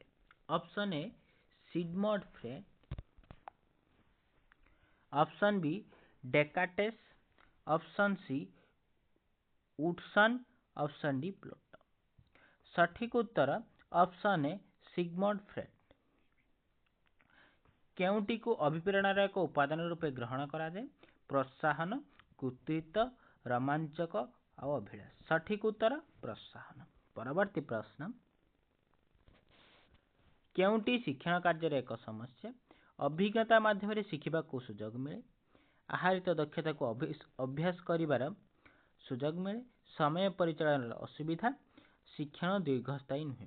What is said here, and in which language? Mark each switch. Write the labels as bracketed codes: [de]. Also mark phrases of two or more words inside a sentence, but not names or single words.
[en] Option A Sigmund Freud, option B Descartes, option C Woodson, option D Plato. [or] ସଠିକ ଉତ୍ତର [en] option A Sigmund Freud. [or] କେଉଁଟି କୁ ଅଭିପ୍ରେରଣାର ଏକ ଉପାଦାନ ରୂପେ ଗ୍ରହଣ କରା ଯାଏ? ପ୍ରୋତ୍ସାହନ, କୃତିତ୍ୱ, ରୋମାଞ୍ଚକ ଆଉ ଅଭିଳାଷ। ସଠିକ ଉତ୍ତର ପ୍ରୋତ୍ସାହନ। ପରବର୍ତ୍ତୀ ପ୍ରଶ୍ନ, କେଉଁଟି ଶିକ୍ଷଣ କାର୍ଯ୍ୟର ଏକ ସମସ୍ୟା? ଅଭିଜ୍ଞତା ମାଧ୍ୟମରେ ଶିଖିବାକୁ ସୁଯୋଗ ମିଳେ, ଆହରିତ ଦକ୍ଷତାକୁ ଅଭ୍ୟାସ କରିବାର ସୁଯୋଗ ମିଳେ, ସମୟ ପରିଚାଳନାର ଅସୁବିଧା, ଶିକ୍ଷଣ ଦୀର୍ଘସ୍ଥାୟୀ ନୁହେଁ।